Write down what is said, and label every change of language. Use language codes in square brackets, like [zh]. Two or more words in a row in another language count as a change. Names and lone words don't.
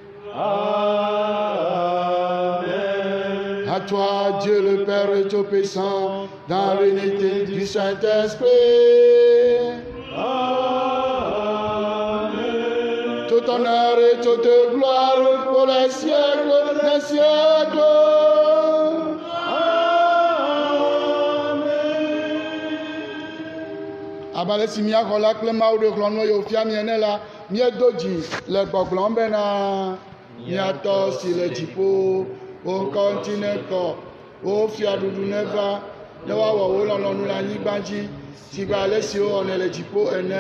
[fr] Amen. À toi, Dieu le Père Tout-Puissant, dans l'unité du Saint-Esprit. Amen. Tout honneur et toute gloire pour les siècles des siècles. [ee] Abale si miaxɔla kple mawu ɖe xlɔ̃ no yewo fia miene la, miedo dzi le gbɔgblɔm bena miatɔ si le dziƒo, wo ŋkɔ ŋuti nekɔ, wo fiaɖuɖu neva, ne woawɔ wo lɔlɔ̃nu le anyigba dzi, si gbe ale si wowɔnɛ le dziƒo ene.